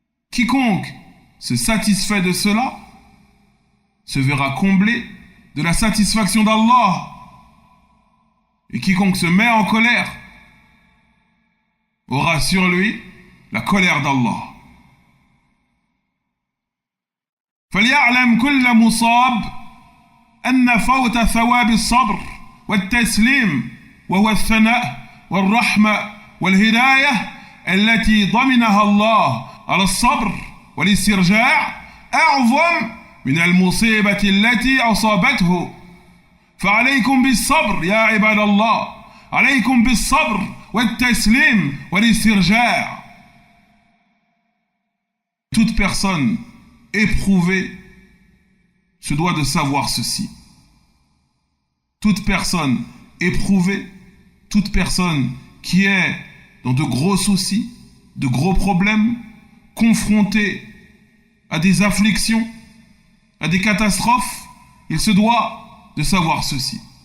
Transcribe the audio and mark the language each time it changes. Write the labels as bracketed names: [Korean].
[French] Quiconque se satisfait de cela se verra comblé de la satisfaction d'Allah. Et quiconque se met en colère aura sur lui la colère d'Allah. [Arabic] فليعلم كل مصاب أن فوت ثواب الصبر والتسليم وهو الثناء والرحمة والهداية التي ضمنها الله على الصبر والاسترجاع أعظم من المصيبة التي أصابته. فعليكم بالصبر يا عباد الله، عليكم بالصبر والتسليم والاسترجاع. [French] Toute personne éprouvée se doit de savoir ceci. Toute personne éprouvée, toute personne qui est dans de gros soucis, de gros problèmes, confrontée à des afflictions, à des catastrophes, il se doit de savoir ceci.